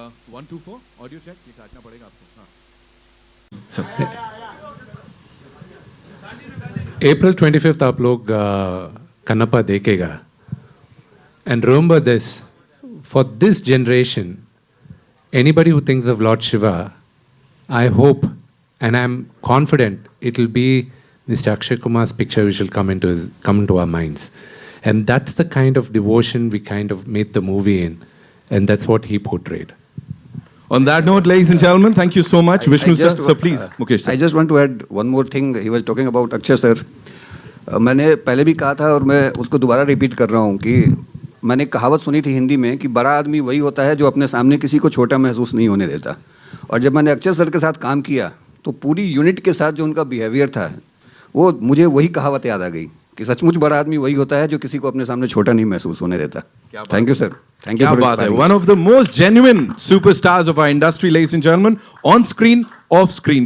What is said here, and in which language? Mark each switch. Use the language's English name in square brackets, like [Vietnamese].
[English] one two four audio check, [Hindi] ये काटना पड़ेगा आपको। हाँ। April 25th आप लोग कन्नप्पा देखेगा. [English] And remember this, for this generation, anybody who thinks of Lord Shiva, I hope and I'm confident it will be Mr. Akshay Kumar's picture which will come into our minds. And that's the kind of devotion we kind of made the movie in. And that's what he portrayed. On that note, ladies and gentlemen, thank you so much. Vishnu sir, so please, Mukesh sir. I just want to add one more thing. He was talking about Akshay sir. [Hindi] मैंने पहले भी कहा था और मैं उसको दोबारा repeat कर रहा हूँ कि मैंने कहावत सुनी थी हिंदी में कि बड़ा आदमी वही होता है जो अपने सामने किसी को छोटा महसूस नहीं होने देता. और जब मैंने अक्षय सर के साथ काम किया तो पूरी यूनिट के साथ जो उनका बिहेवियर था वो मुझे वही कहावत याद आ गई कि सचमुच बड़ा आदमी वही होता है जो किसी को अपने सामने छोटा नहीं महसूस होने देता. [English] Thank you sir. Thank you for inspiring. One of the most genuine superstars of our industry, ladies and gentlemen, on screen, off screen.